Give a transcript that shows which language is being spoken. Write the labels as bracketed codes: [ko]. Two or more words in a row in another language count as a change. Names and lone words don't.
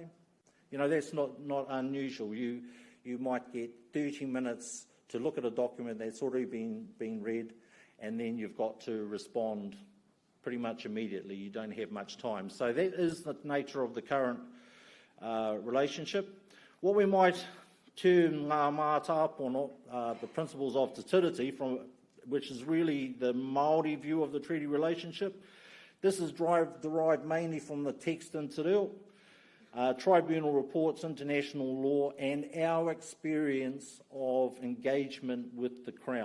[en] You know, that's not unusual. You might get 30 minutes to look at a document that's already been read, and then you've got to respond pretty much immediately. You don't have much time. So that is the nature of the current relationship. What we might term [mi] ngā mātāpono, [en] the principles of Te Tiriti, which is really the Māori view of the treaty relationship. This is derived mainly from the text in Te Reo, tribunal reports, international law, and our experience of engagement with the Crown.